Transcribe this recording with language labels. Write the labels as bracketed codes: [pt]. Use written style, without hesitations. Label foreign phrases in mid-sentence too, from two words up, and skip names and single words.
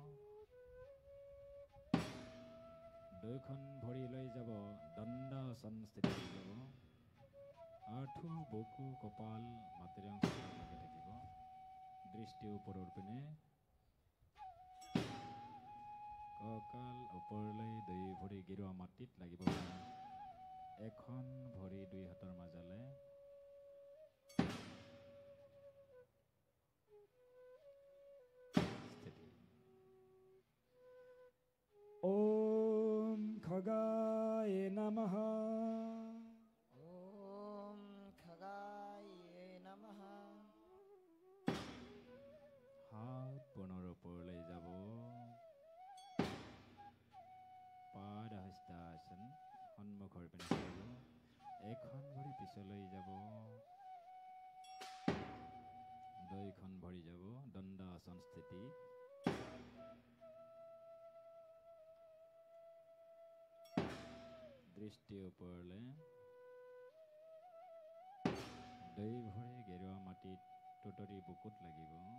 [as] দুইখন ভৰি লৈ যাব দণ্ডাসন স্থিতি যাব আঁঠু বুকু কপাল মাটিৰ অংশ লাগি থাকিব দৃষ্টি ওপৰৰ পিনে কঁকাল ওপৰলৈ দুই ভৰি গেৰুৱা মাটিত লাগিব এখন ভৰি দুই হাতৰ মাজলে [sa] ओम खगाय नमः ওম খগায় নমঃ [as] हाथ पुনৰ ওপৰলৈ যাব পাদ হস্তাসন সন্মুখৰ পিনে যাব এখন ভৰি পিছলৈ যাব দুইখন ভৰি যাব দণ্ডাসন স্থিতি দৃষ্টি ওপৰলৈ দুই ভৰি গেৰুৱা মাটিত টুটৰি বুকুত লাগিব